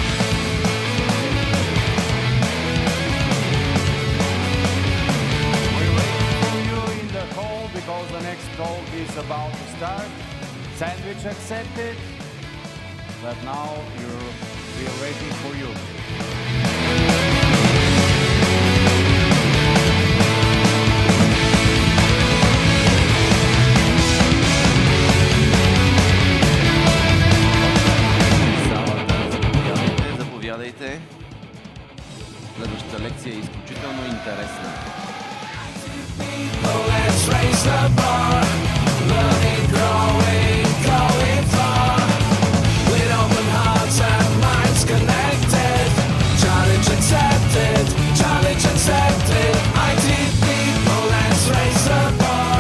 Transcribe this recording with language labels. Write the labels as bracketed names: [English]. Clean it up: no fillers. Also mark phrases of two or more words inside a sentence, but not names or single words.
[English] We're waiting for you in the hall because the next talk is about to start. Sandwich accepted, but now we're waiting for you. [Bulgarian] Заповядайте. Следващата лекция е изключително интересна. [English] Let's raise the bar. Learning, growing, going far. With open hearts and minds connected. Challenge accepted, challenge accepted. IT people, let's raise the bar.